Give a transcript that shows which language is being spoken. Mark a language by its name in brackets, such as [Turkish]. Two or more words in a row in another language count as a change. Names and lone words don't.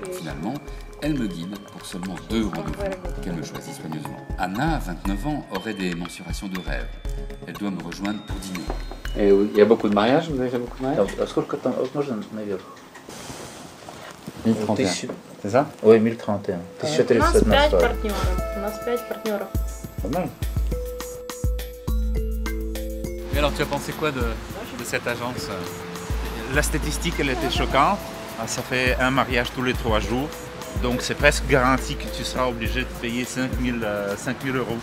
[French] Finalement, elle me guide pour seulement 2 rendez-vous, qu'elle me choisit soigneusement. Anna, 29 ans, aurait des mensurations de rêve. Elle doit me rejoindre pour dîner. Et il y a beaucoup de mariages? Vous avez fait beaucoup de mariages? 1031. C'est ça? Oui, 1031. [Russian] У нас 5 партнеров. У нас 5 партнеров. [French] Pas mal. Et alors, tu as pensé quoi de cette agence? La statistique, elle était choquante. Ça fait un mariage tous les 3 jours. Donc, c'est presque garanti que tu seras obligé de payer 5 000 euros.